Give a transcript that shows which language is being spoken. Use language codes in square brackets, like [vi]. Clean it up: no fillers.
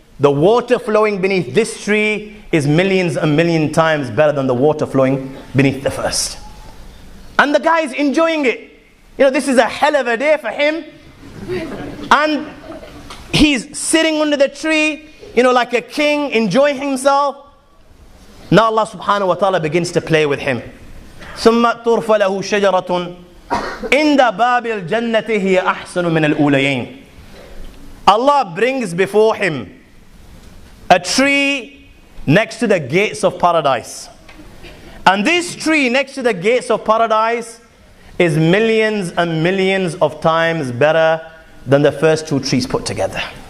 [en] The water flowing beneath this tree is millions and million times better than the water flowing beneath the first. And the guy is enjoying it. You know, this is a hell of a day for him. And he's sitting under the tree, like a king, enjoying himself. Now Allah subhanahu wa ta'ala begins to play with him. [ar] ثم ترفع له شجرة عند باب الجنة هي أحسن من الأوليين. [en] Allah brings before him a tree next to the gates of paradise. And this tree next to the gates of paradise is millions and millions of times better than the first two trees put together.